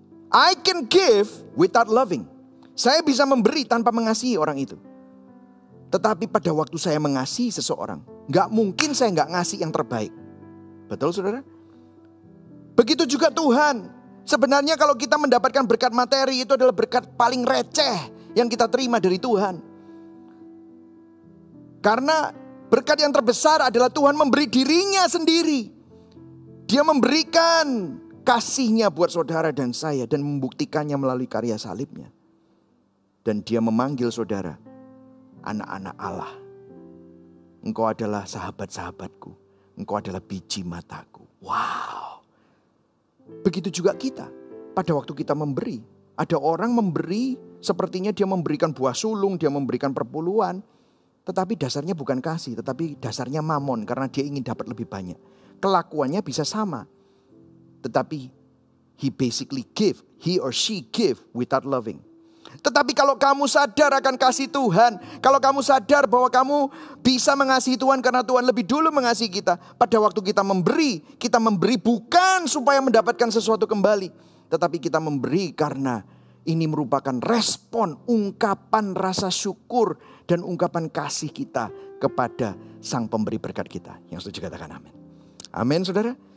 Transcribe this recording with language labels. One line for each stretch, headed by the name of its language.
English: I can give without loving.
Indonesian: Saya bisa memberi tanpa mengasihi orang itu. Tetapi pada waktu saya mengasihi seseorang, gak mungkin saya gak ngasih yang terbaik. Betul, saudara? Begitu juga Tuhan. Sebenarnya kalau kita mendapatkan berkat materi, itu adalah berkat paling receh yang kita terima dari Tuhan. Karena Berkat yang terbesar adalah Tuhan memberi dirinya sendiri. Dia memberikan kasihnya buat saudara dan saya dan membuktikannya melalui karya salibnya. Dan dia memanggil saudara, anak-anak Allah. Engkau adalah sahabat-sahabatku. Engkau adalah biji mataku. Wow. Begitu juga kita. Pada waktu kita memberi. Ada orang memberi sepertinya dia memberikan buah sulung, dia memberikan perpuluhan. Tetapi dasarnya bukan kasih, tetapi dasarnya mamon. Karena dia ingin dapat lebih banyak. Kelakuannya bisa sama. Tetapi
English: he basically give. He or she give without loving.
Indonesian: Tetapi kalau kamu sadar akan kasih Tuhan, kalau kamu sadar bahwa kamu bisa mengasihi Tuhan karena Tuhan lebih dulu mengasihi kita. Pada waktu kita memberi bukan supaya mendapatkan sesuatu kembali. Tetapi kita memberi karena ini merupakan respon, ungkapan rasa syukur dan ungkapan kasih kita kepada Sang Pemberi berkat kita. Yang setuju katakan amin. Amin saudara.